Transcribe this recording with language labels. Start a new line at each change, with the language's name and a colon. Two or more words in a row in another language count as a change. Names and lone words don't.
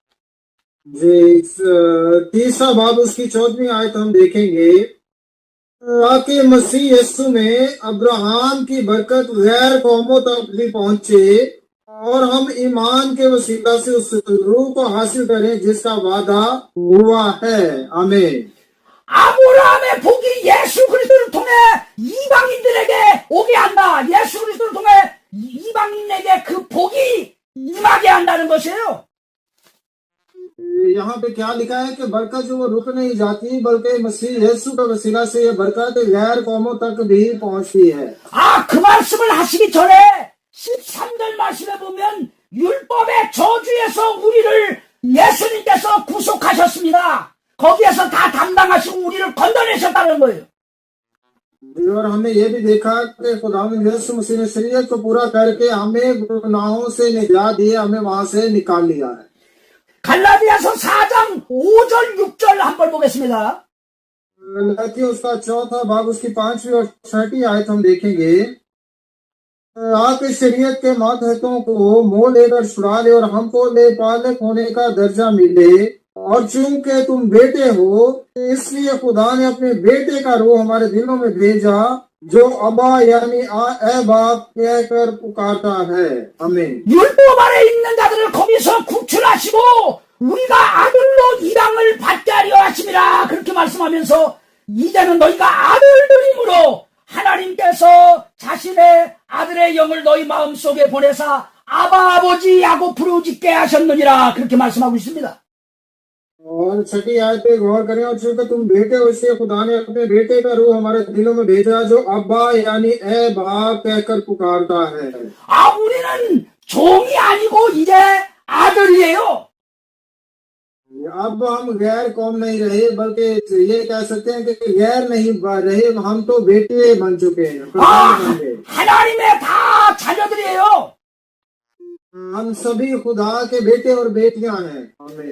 Urdu: جی، تیسرا باب اس کی 14ویں آیت ہم دیکھیں گے. تاکہ مسیح یسوع میں ابراہام کی برکت غیر قوموں تک بھی پہنچے اور ہم ایمان کے وسیلہ سے اس روح کو حاصل کریں جس کا وعدہ ہوا ہے. आमीन।
Korean: 아브라함의 복이 예수 그리스도를 통해 이방인들에게 오게 한다. 예수 그리스도를 통해 이방인에게 그 복이 임하게 한다는 것이에요.
Urdu: یہاں پہ کیا لکھا ہے کہ برکت جو وہ رک نہیں جاتی بلکہ مسیح یسوع کا وسیلہ سے یہ برکت غیر قوموں تک بھی پہنچتی ہے.
Korean: 아, 그 말씀을 하시기 전에 13절 말씀에 보면 율법의 저주에서 우리를 예수님께서 구속하셨습니다. 거기에서 다 담당하시고 우리를 건져내셨다는 거예요.
Urdu: اور ہم نے یہ بھی دیکھا کہ خداوند یسوع مسیح نے شریعت کو پورا کرکے ہمیں گناہوں سے نجات دیئے، ہمیں وہاں سے نکال لیا ہے.
Korean: 갈라디아서 4장 5절 6절 한번 बो겠습니다.
Urdu: گلتیوں اس کا چوتھا بھاگ اس کی 5ویں اور 6ویں آیت ہم دیکھیں گے. آپ کے شریعت کے ماتحتوں کو مول لے کر چھڑا لے اور ہم کو لے پالک ہونے کا درجہ ملے، اور چونکہ تم بیٹے ہو اس لیے خدا نے اپنے بیٹے کا روح ہمارے دلوں میں بھیجا جو ابا یعنی اے باپ کہہ کر پکارتا ہے. आमीन।
Korean: 율법 아래 있는 자들을 거기서 구출하시고 우리가 아들로 입양을 받게 하려 하심이라 그렇게 말씀하면서 이제는 너희가 아들들이므로 하나님께서 자신의 아들의 영을 너희 마음속에 보내사 아바 아버지 야곱 부르짖게 하셨느니라 그렇게 말씀하고 있습니다.
Urdu: اور 6ویں آیت پہ غور کریں. اور چونکہ تم بیٹے ہو اس لیے خدا نے اپنے بیٹے کا روح ہمارے دلوں میں بھیجا جو ابا یعنی اے باپ کہہ کر پکارتا ہے.
Korean: 아, 우리는 종이 아니고 이제 아들이에요.
Urdu: اب ہم غیر قوم نہیں رہے بلکہ یہ کہہ سکتے ہیں کہ غیر نہیں رہے، ہم تو بیٹے بن چکے ہیں,
Korean: 아,
Urdu: بن گئے.
Korean: 하나님의 다 자녀들이에요.
Urdu: ہم سبھی خدا کے بیٹے اور بیٹیاں ہیں. आमीन।